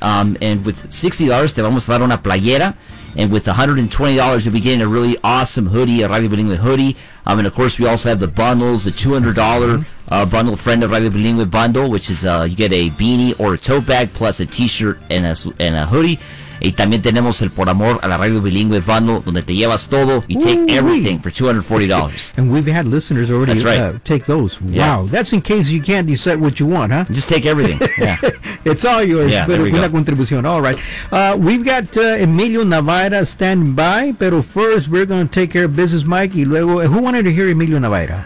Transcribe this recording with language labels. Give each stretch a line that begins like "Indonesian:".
English: And with $60,
Spanish: te vamos a dar una playera.
English: And with $120, you'll be getting a really awesome hoodie, a Radio Bilingüe hoodie. And, of course, we also have the bundles, the $200 bundle, Friend of Radio Bilingüe bundle, which is you get a beanie or a tote bag plus a T-shirt and a hoodie.
Spanish: Y también tenemos el Por Amor a la Radio Bilingüe bundle, donde te llevas todo.
English: You take everything for $240. And we've had listeners already take those. Yeah. Wow. That's in case you can't decide what you want, huh? Just take everything. Yeah. It's all yours. Yeah,
Spanish: pero
English: there we
Spanish: una
English: go. Contribución. All right. We've got Emilio Navaira standing by.
Spanish: Pero
English: first, we're going to take care of business, Mike.
Spanish: Y luego,
English: who wanted to hear Emilio Navaira?